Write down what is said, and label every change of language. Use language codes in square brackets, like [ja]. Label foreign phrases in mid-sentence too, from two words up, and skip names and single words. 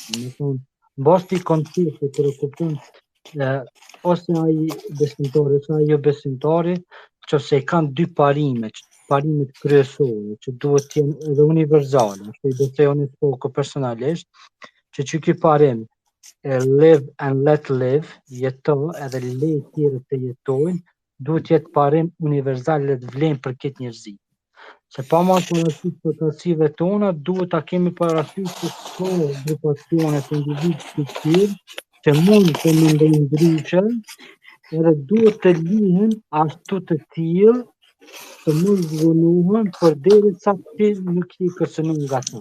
[sq] Më thonë, mbasti koncepti kur e kupton ose ai besimtari ose ai jo besimtari, nëse kanë dy parimet kryesore që duhet të jenë edhe universale, ashtu i besoj unë personalisht, që ky parim [en] live and let live, [sq] jeto edhe lej tjerë të jetojnë, duhet jetë parim universal dhe të vlen për këtë njerëzi. Se pa marrë parasysh përkatësive tona, duhet ta kemi parasysh se ka grupacione të individë të tjerë që mund të mendojnë ndryshe, edhe duhet të lihen ashtu të tillë të mos zhvonohen përderisa ti nuk je kërcënuar nga ta.